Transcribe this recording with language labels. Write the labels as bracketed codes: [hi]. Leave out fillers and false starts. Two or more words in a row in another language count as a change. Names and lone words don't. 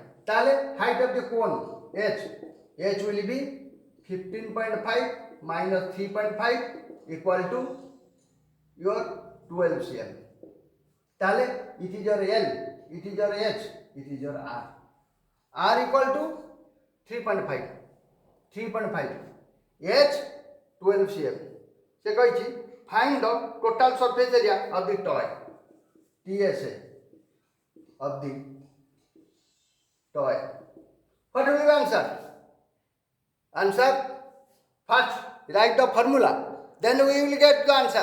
[en] ताले height of the cone h will be 15.5 minus 3.5 equal to your 12 cm. ताले it is your L, it is your H, it is your R. R equal to 3.5. 3.5. H 12 cm. [or] ସେ କହିଛି [en] find the total surface area of the toy. TSA of the toy. What will be answer? Answer first write the formula, then we will get the answer.